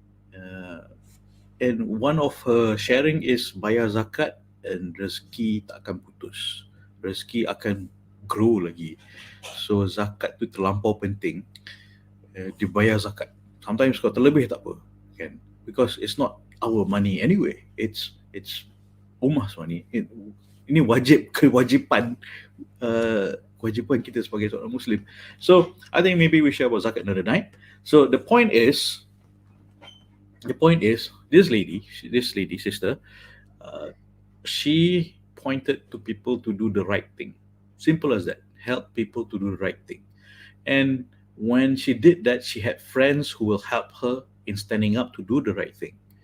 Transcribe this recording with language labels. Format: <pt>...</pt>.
<en>Uh, and one of her sharing is</en> <ms>bayar zakat</ms> <en>and</en> <ms>rezeki tak akan putus. Rezeki akan</ms> <en>grow</en> <ms>lagi. So zakat tu terlampau penting. Dibayar zakat. Sometimes kalau terlebih tak apa, kan?</ms> <en>Because it's not our money anyway. It's Umah's money.</en> <ms>Ini kewajipan kewajipan kita sebagai seorang Muslim.</ms> <en>So I think maybe we share about zakat another night. So the point is, this lady sister, she pointed to people to do the right thing. Simple as that. Help people to do the right thing. And when she did that, she had friends who will help her in standing up to do the right thing.</en>